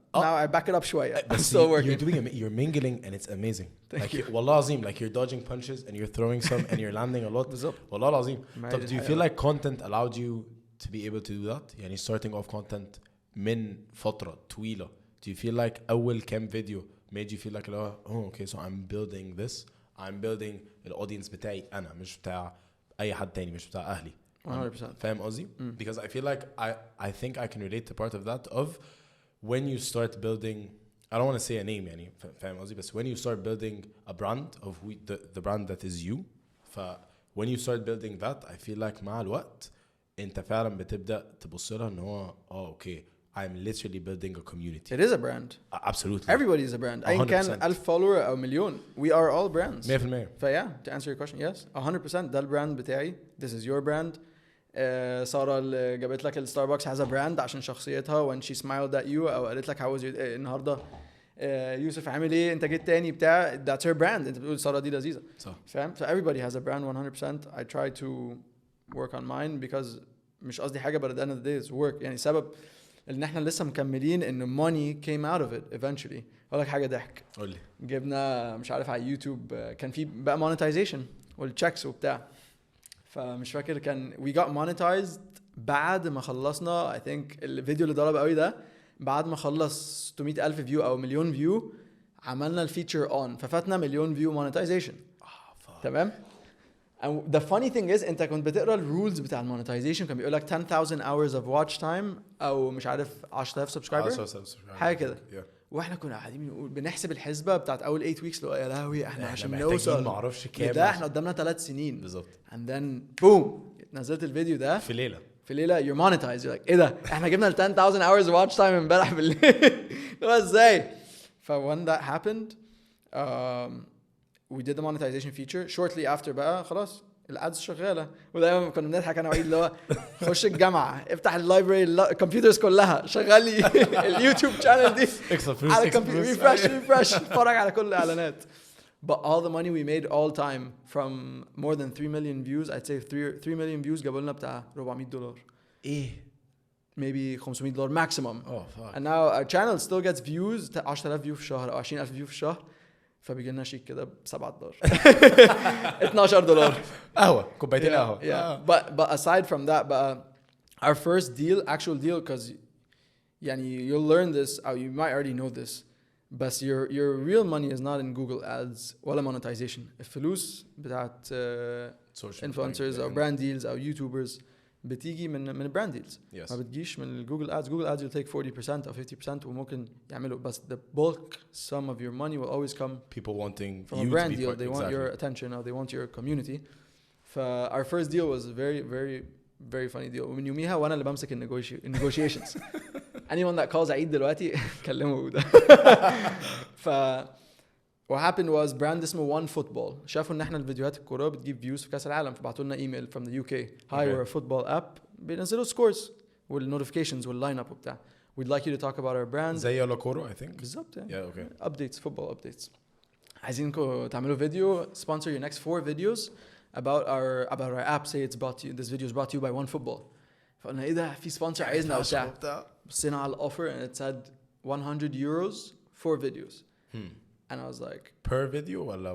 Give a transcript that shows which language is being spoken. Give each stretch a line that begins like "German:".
English: Now I back it up شوية. I'm still working. You're mingling and it's amazing. Thank you.
Arabic: والله العظيم
English: like you're dodging punches and you're throwing some and you're landing a lot.
Arabic: بالظبط. والله العظيم.
English: طب do you feel like content allowed you to be able to do that?
Arabic: يعني
English: starting off content
Arabic: من فترة طويلة.
English: Do you feel like
Arabic: أول كام فيديو
English: made you feel like oh okay so I'm building this. I'm building the audience
Arabic: بتاعي أنا مش بتاع أي حد تاني مش بتاع أهلي.
English: 100%.
Arabic: فاهم قصدي؟
English: Because I feel like I think I can relate to part of that of when you start building I don't want to say a name
Arabic: يعني فاهم قصدي بس
English: when you start building a brand of who the brand that is you when you start building that I feel like
Arabic: مع الوقت انت فعلا بتبدأ تبص لها ان هو
English: okay I'm literally building a community. It is a brand. Absolutely. Everybody is a brand.
Arabic: أين كان 1000 follower أو مليون.
English: We are all brands. 100%. Yeah, to answer your question, yes, 100%.
Arabic: ده البراند بتاعي.
English: This is your brand.
Arabic: سارة اللي جابت لك الستاربكس has a brand عشان شخصيتها
English: when she smiled at you
Arabic: أو قالت لك how was you النهاردة يوسف عامل إيه أنت جيت تاني بتاع
English: that's her brand.
Arabic: أنت بتقول سارة دي لذيذة. صح.
English: فاهم؟ So everybody has a brand 100%. I try to work on mine because
Arabic: مش قصدي حاجة
English: but at the end of the day it's work.
Arabic: يعني سبب ان احنا لسه مكملين ان
English: money came out of it eventually.
Arabic: اقول لك حاجه ضحك. قول لي. جبنا مش عارف على يوتيوب كان في بقى monetization والchecks وبتاع. فمش فاكر كان
English: we got monetized
Arabic: بعد ما خلصنا I think الفيديو اللي ضرب قوي ده بعد ما خلص 600,000 فيو او مليون فيو عملنا الفيتشر اون ففاتنا مليون فيو monetization. تمام.
English: And the funny thing is
Arabic: انت كنت بتقرا الرولز بتاع المونتايزيشن كان بيقول لك
English: 10,000 hours of watch time
Arabic: او مش عارف 10,000 سبسكرايبر حاجه كده. واحنا كنا قاعدين بنقول بنحسب الحسبه بتاعت اول 8 ويكس لو يا لهوي احنا عشان نوصل ما اعرفش كام ده احنا قدامنا 3 سنين بالظبط.
English: and then boom
Arabic: نزلت الفيديو ده في ليله
English: you're monetized. You're like
Arabic: ايه ده احنا جبنا ال 10,000 hours watch time امبارح بالليل.
English: ازاي؟ when that happened we did the monetization feature. Shortly after
Arabic: بقى خلاص الادز شغاله. ودايما كنا بنضحك انا وعيد اللي هو خش الجامعه افتح اللايبرري الكمبيوترز كلها شغل لي اليوتيوب شانل دي على الكمبيوتر ريفرش اتفرج على كل الاعلانات.
English: But all the money we made all time from more than 3 million views, I'd say 3 million views
Arabic: جابوا لنا بتاع
English: $400.
Arabic: ايه
English: maybe $500 maximum. Oh fuck. And now our channel still gets views 10,000 view في الشهر او 20,000 view في الشهر.
Arabic: فبيجي لنا شيك كده $7 $12 قهوه كوبايتين قهوه.
English: But aside from that بقى our first deal actual deal because يعني you'll learn this or you might already know this but your real money is not in Google ads ولا monetization.
Arabic: الفلوس بتاعت influencers او brand deals او YouTubers بتيجي من brand deals. ما بتجيش من Google ads.
English: Google ads will take 40% or 50%
Arabic: وممكن يعملوا بس
English: the bulk sum of your money will always come people wanting from a brand deal. They want your attention or they want your community. Our first deal was a very very very funny deal.
Arabic: ومن يوميها وانا اللي بمسك negotiations.
English: Anyone that calls
Arabic: عيد دلوقتي كلمه اودا.
English: what happened was
Arabic: brand اسمه One Football شافوا ان احنا الفيديوهات الكوره بتجيب فيوز في كاس العالم فبعتوا لنا ايميل
English: from the UK.
Arabic: Hi, we're a football app بينزلوا scores والnotifications واللاين اب وبتاع.
English: We'd like you to talk about our brand.
Arabic: زي لوكورو I think. بالظبط
English: yeah okay. Updates football updates.
Arabic: عايزينكم تعملوا فيديو
English: sponsor your next 4 videos about our app. Say it's brought to you. This video is brought to you by One Football.
Arabic: فقلنا ايه ده في sponsor عايزنا وبتاع. بصينا على الاوفر
English: and it said €100 4 videos. And I was like per video
Arabic: ولا